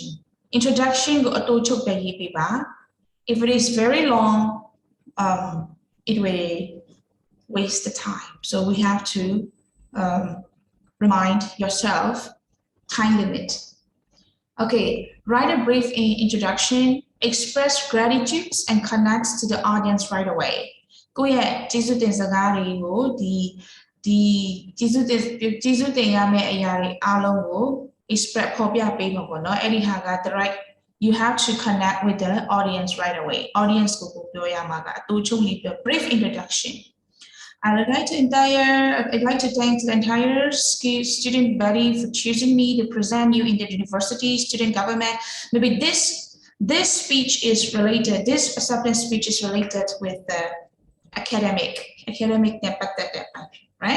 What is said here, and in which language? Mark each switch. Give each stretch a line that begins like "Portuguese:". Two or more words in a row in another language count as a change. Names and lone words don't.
English: Introduction go if it is very long, it will waste the time. So we have to remind yourself time limit. Okay, write a brief introduction, express gratitude and connect to the audience right away.
Burmese: ကိုယ့်ရဲ့ကျေးဇူးတင်စကားတွေကိုဒီကျေးဇူးတင်ရမယ့်အရာတွေအားလုံးကို express ဖော်ပြပေးမှာပေါ့နော်အဲ့ဒီဟာက
English: the right you have to connect with the audience right away.
Burmese: Audience ကိုပြောရမှာကအတူချုပ်လေးပြော
English: brief introduction. I'd like to thank the entire student body for choosing me to present you in the university, student government. Maybe this speech is related, this acceptance speech is related with the academic, right?